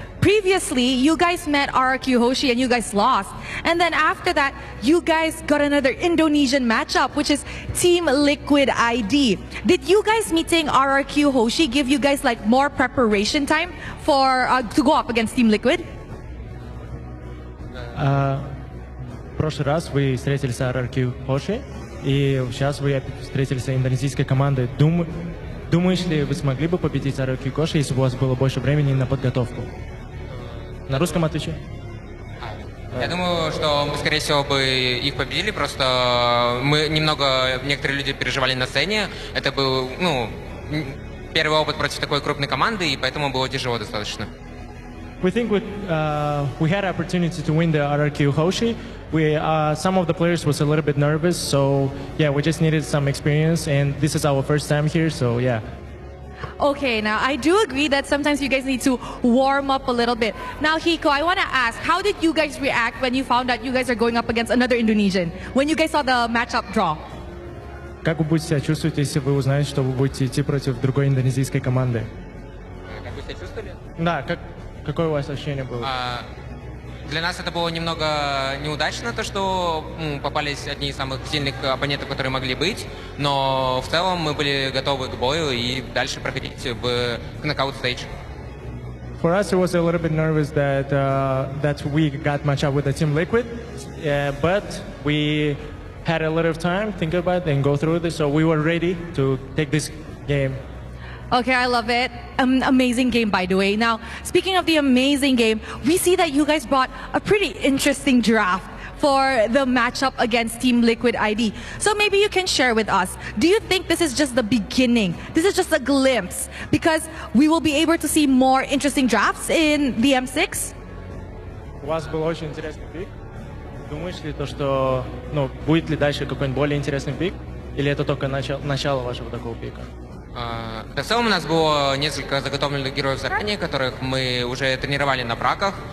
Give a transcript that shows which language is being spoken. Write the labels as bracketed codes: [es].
[en] Previously, you guys met RRQ Hoshi and you guys lost. And then after that, you guys got another Indonesian matchup, which is Team Liquid ID. Did you guys meeting RRQ Hoshi give you guys like more preparation time for to go up against Team Liquid? [ru] В прошлый раз вы встретились с RRQ Hoshi, и сейчас вы встретились с индонезийской командой. Думаешь ли вы смогли бы победить RRQ Hoshi, если бы у вас было больше времени на подготовку? На русском отвечай. Я думаю, что мы, скорее всего, бы их победили, просто некоторые люди переживали на сцене. Это был, первый опыт против такой крупной команды, и поэтому было тяжело достаточно. [en] We think we had opportunity to win the RRQ Hoshi. Some of the players was a little bit nervous, so yeah, we just needed some experience, and this is our first time here, so yeah. Okay, now I do agree that sometimes you guys need to warm up a little bit. Now, Hiko, I want to ask, how did you guys react when you found out you guys are going up against another Indonesian? When you guys saw the matchup draw? [ru] Как вы будете себя чувствовать, если вы узнаете, что вы будете идти против другой индонезийской команды? Как вы себя чувствовали? Да, какое у вас ощущение было? Для нас это было немного неудачно, то что попались одни из самых сильных оппонентов, которые могли быть, но в целом мы были готовы к бою и дальше проходить в knockout stage. [en] For us, it was a little bit nervous that we got matched up with the Team Liquid, but we had a little time think about it and go through this, so we were ready to take this game. Okay, I love it. Amazing game, by the way. Now, speaking of the amazing game, we see that you guys brought a pretty interesting draft for the matchup against Team Liquid ID. So maybe you can share with us, do you think this is just the beginning? This is just a glimpse? Because we will be able to see more interesting drafts in the M6? [ru] У вас был очень интересный пик. Думаешь ли что, будет ли дальше какой-нибудь более интересный пик? Или это только начало вашего такого пика? В целом у нас было несколько заготовленных героев заранее, которых мы уже тренировали на браках.